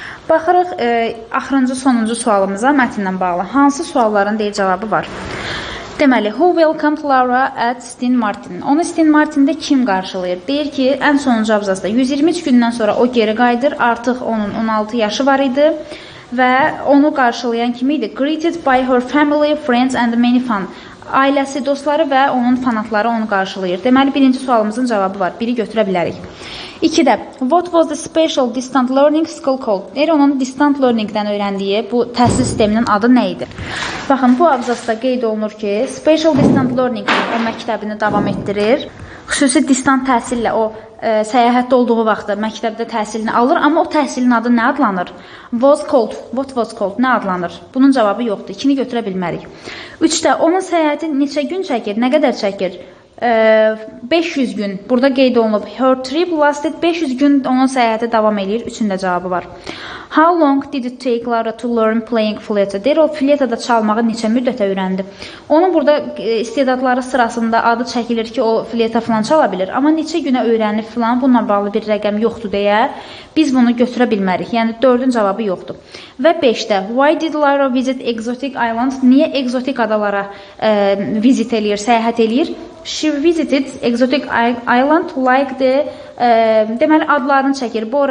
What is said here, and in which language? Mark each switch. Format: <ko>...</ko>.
<az>Baxırıq axırıncı, sonuncu sualımıza mətndən bağlı. Hansı sualların deyil cavabı var? Deməli,</az> <en>who welcomed Laura at St. Martin?</en> <az>Onu St. Martin'də kim qarşılayır? Deyir ki, ən sonuncu abzasda 123 gündən sonra o geri qayıdır. Artıq onun 16 yaşı var idi və onu qarşılayan kim idi?</az> <en>Greeted by her family, friends and many fans.</en> <az>Ailəsi, dostları və onun fanatları onu qarşılayır. Deməli, birinci sualımızın cavabı var. Biri götürə bilərik. 2-də,</az> <en>what was the special distant learning school called?</en> <az>Deyir, onun distant learningdən öyrəndiyi bu təhsil sisteminin adı nə idi? Baxın, bu abzasda qeyd olunur ki, special distant learning o məktəbini davam etdirir. Xüsusi distant təhsillə o səyahətdə olduğu vaxtda məktəbdə təhsilini alır, amma o təhsilin adı nə adlanır?</az> <en>Was called, what was called,</en> <az>nə adlanır? Bunun cavabı yoxdur, 2-ni götürə bilmərik. 3-də, onun səyahəti neçə gün çəkir, nə qədər çəkir? 500 gün, burada qeyd olunub.</az> <en>Her trip lasted</en> <az>500 gün onun səyahəti davam edir, 3-ün də cavabı var.</az> <en>How long did it take Laura to learn playing flute?</en> <az>Deyir, o fletada çalmağı neçə müddətə öyrəndi? Onun burada istedadları sırasında adı çəkilir ki, o fleta falan çala bilir. Amma neçə günə öyrənib falan, bununla bağlı bir rəqəm yoxdur deyə biz bunu götürə bilmərik. Yəni 4-ün cavabı yoxdur. Və 5-də,</az> <en>why did Laura visit exotic islands?</en> <az>Niyə exotik adalara visit eləyir, səyahət eləyir?</az> <en>She visited exotic island like the</en> <az>deməli adlarını çəkir.</az>